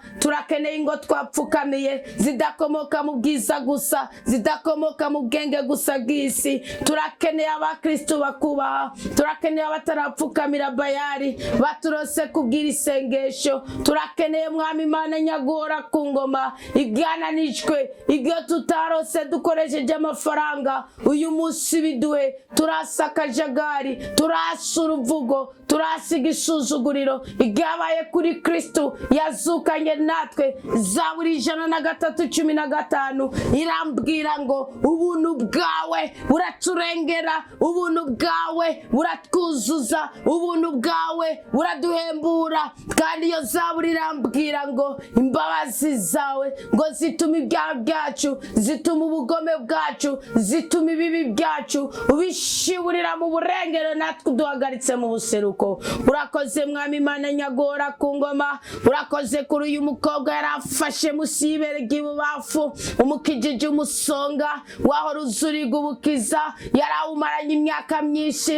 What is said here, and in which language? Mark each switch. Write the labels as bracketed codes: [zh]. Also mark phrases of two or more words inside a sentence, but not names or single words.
[rn] Turakeneye ingo twapfukamiye zidakomoka mu bwiza gusa, zidakomoka mu bwenge gusa bw'isi. Turakeneye abakristo bakubaha, turakeneye abatarapfukamira Bayali baturose kubwira isengesho. Turakeneye mwami Imana nyagora ku ngoma, ibyananijwe, ibyo tutarose dukoresheje amafaranga, uyu munsi biduhe. Turasa akajagari, turasa uruvugo, turasiga isuzuguriro. Ibyabaye kuri Kristo yazukanye natwe. Zaburi 103:15 irambwira ngo ubuntu bwawe buraturengera, ubuntu bwawe buratwuzuza, ubuntu bwawe buraduhembura. Kandi iyo Zaburi irambwira ngo imbabazi zawe ngo zituma ibyaha byacu, zituma ubugome bwacu, zituma ibibi byacu ubishiburira mu burengero, natwe duhagaritse mu buseruko. Urakoze mwami Imana nyagora ku ngoma, urakoze kuri uyu mukobwa yarafashe musi y'ibere ry'ibubafu, umukijije umusonga waho ruzuriga ubukiza, yarawumaranye imyaka myinshi.